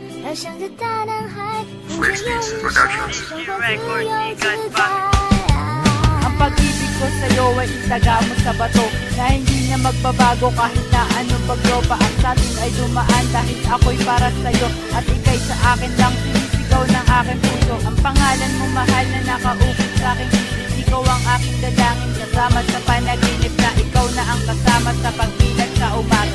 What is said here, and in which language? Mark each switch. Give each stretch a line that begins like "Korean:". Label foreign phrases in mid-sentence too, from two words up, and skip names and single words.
Chinese: 要像个大男孩，不准有日晒，生活自由自在。
Filipino: Ang pag-ibig ko sa'yo ay itaga mo sa bato na hindi na magbabago kahit na anong bagyo pa ang satin ay dumaan dahil ako'y para sa'yo at ika'y sa akin lang sinisigaw ng aking puso. Ang pangalan mo mahal na nakaukit sa aking isip, ikaw ang aking dalangin kasama sa panaginip na ikaw na ang kasama sa pagbilag sa umaga.